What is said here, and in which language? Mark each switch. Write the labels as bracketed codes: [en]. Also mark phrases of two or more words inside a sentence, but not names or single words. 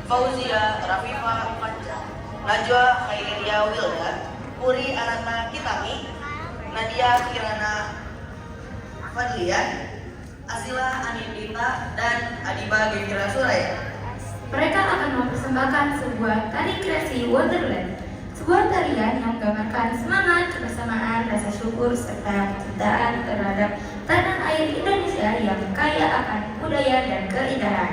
[id] Fauzia Rafifah Panca, Najwa Khairia Wilda, Puri Aratna Kitami, Nadia Kirana Fadlian, Asila Anindita, dan Adiba Gevira Suraya. Mereka akan mempersembahkan sebuah tari kreasi Wonderland, sebuah tarian yang menggambarkan semangat, kebersamaan, rasa syukur, serta kecintaan terhadap tanah air Indonesia yang kaya akan budaya dan keindahan.